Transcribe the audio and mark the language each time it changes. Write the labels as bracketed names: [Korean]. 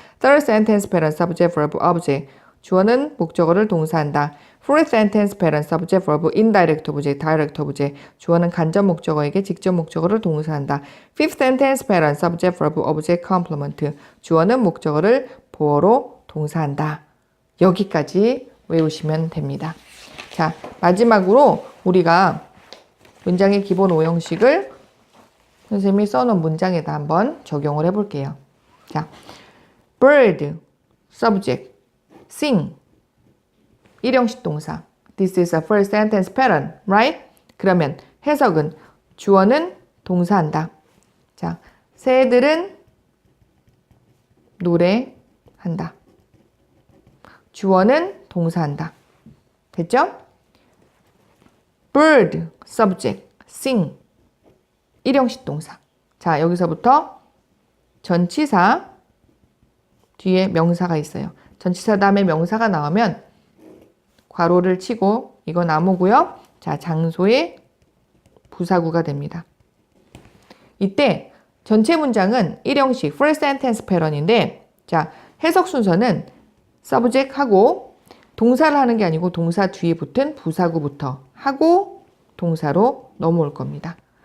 [English] Third sentence pattern subject verb object [Korean] 주어는 목적어를 동사한다. [English] Fourth sentence pattern subject verb indirect object direct object [Korean] 주어는 간접 목적어에게 직접 목적어를 동사한다. [English] Fifth sentence pattern subject verb object complement [Korean] 주어는 목적어를 보어로 동사한다. 여기까지 외우시면 됩니다. 자, 마지막으로 우리가 문장의 기본 5형식을 선생님이 써놓은 문장에다 한번 적용을 해볼게요. [English] 자, bird, subject, sing, [Korean] 1형식 동사. [English] This is a first sentence pattern, right? [Korean] 그러면 해석은 주어는 동사한다. 자, 새들은 노래한다. 주어는 동사한다. 됐죠? [English] bird, subject, sing [Korean] 1형식 동사. 자, 여기서부터 전치사 뒤에 명사가 있어요. 전치사 다음에 명사가 나오면 괄호를 치고 이건 나무고요. 자, 장소의 부사구가 됩니다. 이때 전체 문장은 1형식 [English] first sentence pattern [Korean] 인데 자, 해석 순서는 subject 하고 동사를 하는 게 아니고 동사 뒤에 붙은 부사구부터 하고 동사로 넘어올 겁니다.